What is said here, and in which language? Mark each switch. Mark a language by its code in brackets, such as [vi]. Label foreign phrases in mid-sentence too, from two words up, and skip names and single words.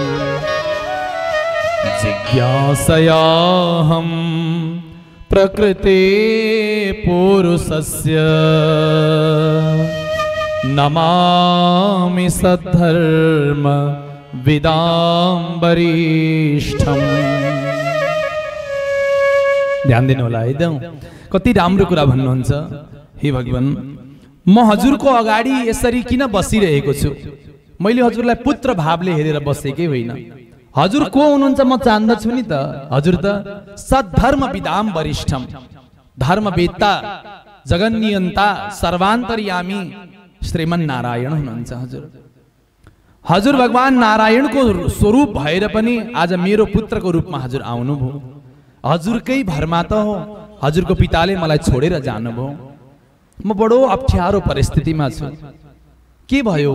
[sa] जिज्ञासयाहं प्रकृते पुरुषस्य नमामि सद्धर्म विदां वरिष्ठम्। [ne] ध्यान दिनु होला एकदम, कति राम्रो कुरा भन्नुहुन्छ। हे भगवान, म हजुरको अगाडि यसरी किन बसिरहेको छु? मैले हजुरलाई पुत्र भावले हेरेर बसेकै होइन। हजुर को हुनुहुन्छ म जान्दछु नि त। हजुर त [sa] सद्धर्म विदाम वरिष्ठम, [ne] धर्मवेत्ता, जगन्नियन्ता, सर्वान्तर्यामी श्रीमन नारायण हुनुहुन्छ हजुर। हजुर भगवान नारायणको स्वरूप भएर पनि आज मेरो पुत्रको रूपमा हजुर आउनुभयो। हजुरकै भरमा त हो, हजुरको पिताले मलाई छोडेर जानुभयो। म बडो अप्ठ्यारो परिस्थितिमा छु। के भयो?